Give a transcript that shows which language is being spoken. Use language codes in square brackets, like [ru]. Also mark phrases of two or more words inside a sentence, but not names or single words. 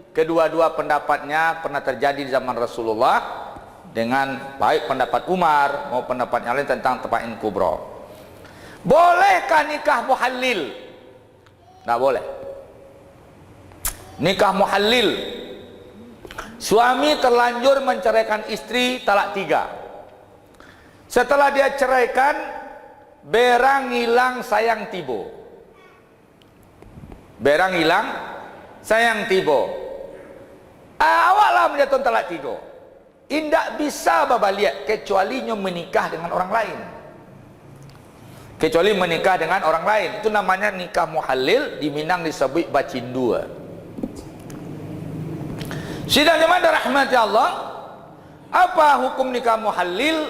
[id] Kedua-dua pendapatnya pernah terjadi di zaman Rasulullah, dengan baik pendapat Umar maupun pendapat yang lain tentang tabain kubra. Bolehkah nikah muhallil? Tak boleh. Nikah muhallil, suami terlanjur menceraikan istri talak 3. Setelah dia ceraikan, [min] berang hilang sayang tibo. Berang hilang sayang tibo. Awaklah menjatuhkan talak 3. Indak bisa babaliat kecuali menikah dengan orang lain. [id] Kecuali menikah dengan orang lain. Itu namanya nikah muhallil, di Minang disebut bacindua. Sidang jemaah dirahmati Allah, apa hukum nikah muhallil?